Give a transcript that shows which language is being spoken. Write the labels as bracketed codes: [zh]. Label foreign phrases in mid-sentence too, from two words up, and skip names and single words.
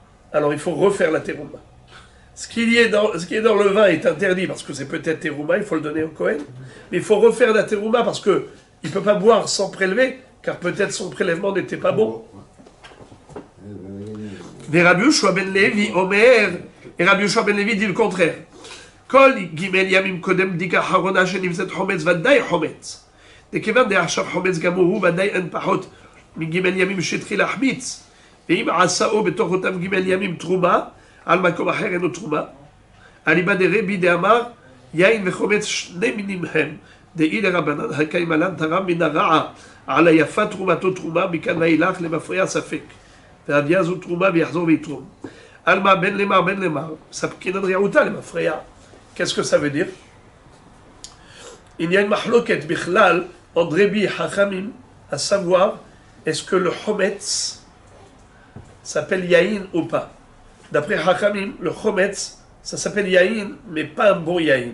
[fr] Alors il faut refaire la terouma. Ce qui est dans le vin est interdit parce que c'est peut-être terouma, il faut le donner au Kohen. Mais il faut refaire la terouma parce qu'il ne peut pas boire sans prélever, car peut-être son prélèvement n'était pas bon. Et Rabbi Yoshua ben Levi dit le contraire. [he] כל גימל ימים קודם דיקה אחרונה שנמצא חומץ ודאי חומץ. דכיוון דעכשיו חומץ גם הוא ודאי אין פחות מגימל ימים שהתחיל להחמיץ ואם עשאו בתוך אותם גימל ימים תרומה על מקום אחר אינו תרומה אליבא דרבי דאמר יין וחומץ 2 מינים הם דאי לרבנן הקיימלן תרם מן הרעה על היפה תרומתו תרומה מכאן ואילך למפריע ספק והביאה זו תרומה ויחזור ויתרום על מה בין למר ספקינן רעותה למפריע. [fr] Qu'est-ce que ça veut dire? Il y a une [he] mahloket bichlal [fr] entre Rebi et Chachamim, à savoir, est-ce que le chometz s'appelle yaïn ou pas? D'après Chachamim, le chometz, ça s'appelle yaïn, mais pas un bon yaïn.